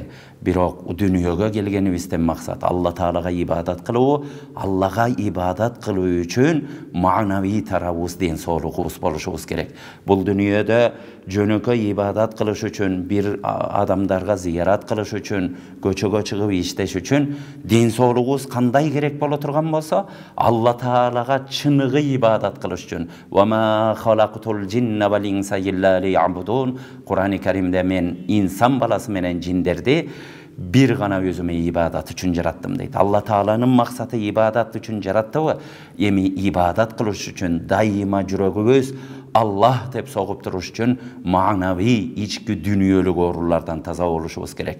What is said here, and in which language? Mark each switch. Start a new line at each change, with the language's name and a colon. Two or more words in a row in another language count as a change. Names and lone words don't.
Kyrgyz: Бирок дүйнөгө келгенибизден максат Алла Таалага ибадат кылуу, Аллага ибадат кылуу үчүн маанавий тарабыбыз ден соолугубуз болушубуз керек. Бул дүйнөдө жөнөкөй ибадат кылыш үчүн, бир адамдарга зыярат кылыш үчүн, көчөгө чыгып иштеш үчүн ден соолугубуз кандай керек боло турган болсо, Алла Таалага чыныгы ибадат кылыш үчүн.
Arabic: وما خلقت الجن والإنس إلا ليعبدون.
Kyrgyz: Кур'ан-ы Каримде мен инсан баласы менен жиндерди бир гана өзүмө ибадат үчүн жараттым дейт. Алла Тааланын максаты ибадат үчүн жараттыбы? Эми ибадат кылыш үчүн дайыма жүрөгүбүз Аллах деп согуп туруш үчүн маанавий ички дүйнөлүк оорулардан таза болушубуз керек.